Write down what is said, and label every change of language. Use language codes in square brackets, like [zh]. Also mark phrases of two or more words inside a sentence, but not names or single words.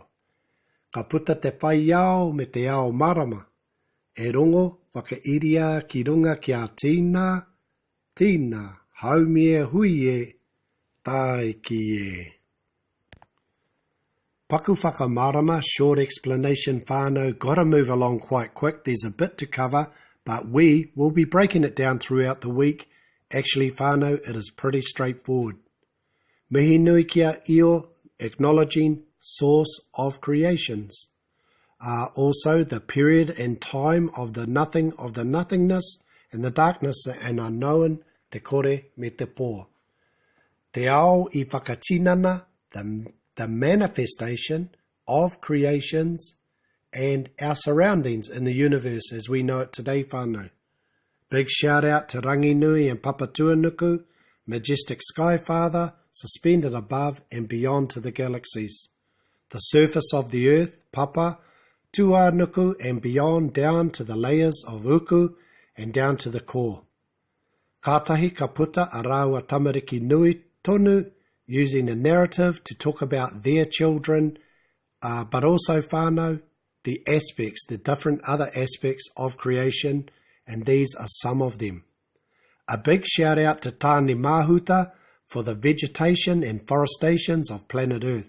[mi] Ka puta te whai ao me te ao marama. E rongo, whakairia ki runga kia tīnā, tīnā, haumie hui e, tai ki e. Paku whakamarama, [en] short explanation whānau, gotta move along quite quick, there's a bit to cover, but we will be breaking it down throughout the week. Actually, whānau, it is pretty straightforward. [mi] Mihi nui kia io, [en] acknowledging source of creations. Also the period and time of the nothing, of the nothingness and the darkness and unknown, [mi] te kore me te pō. Te ao I whakatinana, [en] the manifestation of creations and our surroundings in the universe as we know it today, whānau. Big shout out to Rangi Nui and Papatua Nuku, majestic sky father, suspended above and beyond to the galaxies. The surface of the earth, Papa, Tua Nuku and beyond down to the layers of uku and down to the core. [mi] Kātahi ka puta a rāua tamariki nui tonu, [en] using a narrative to talk about their children, but also whānau, the aspects, the different other aspects of creation, and these are some of them. A big shout out to Tāne Mahuta for the vegetation and forestations of planet Earth.